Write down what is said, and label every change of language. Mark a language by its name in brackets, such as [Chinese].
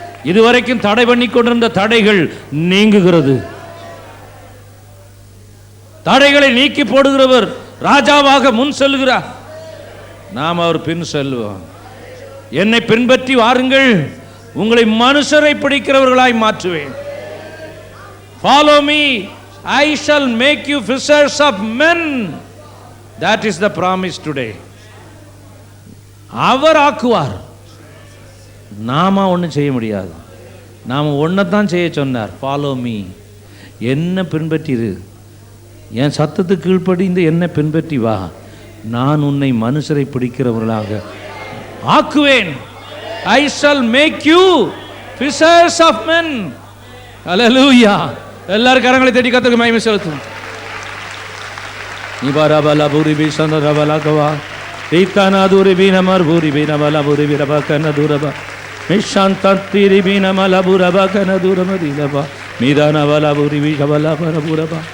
[Tamil] இதுவரைக்கும் தடை பண்ணி கொண்டிருந்த தடைகள் நீங்குகிறது. தடைகளை நீக்கி போடுகிறவர் ராஜாவாக முன் செல்கிறார், நாம் அவர் பின் செல்வோம். என்னை பின்பற்றி வாருங்கள், உங்களை மனுஷரை பிடிக்கிறவர்களாய் மாற்றுவேன். [English] Follow me, I shall make you fishers of men. That is the promise today. [Tamil] அவர் ஆக்குவார், நாம ஒன்றும் செய்ய முடியாது. நாம் ஒன்றைத்தான் செய்ய சொன்னார். [English] Follow me. [Tamil] என்ன பின்பற்றிரு, என் சத்தத்துக்கு கீழ்ப்படிந்து என்ன பின்பற்றி வா, நான் உன்னை மனுஷரை பிடிக்கிறவர்களாக ஆக்குவேன். [English] I shall make you fishers of men. Hallelujah. [Tamil] எல்லாரும் கரங்களை தட்டி கர்த்தருக்கு மகிமை செலுத்துவோம். நிபாரபல பூரிபி சந்தரபலகவா தீத்தனாதுரி பீனமர் பூரிபி நபலபுரி விரபகனதுரப மிஷாந்தத்திரி பீனமலபுரபகனதுரமதிலப மீதானபலபுரி விஷபலபரபுரப.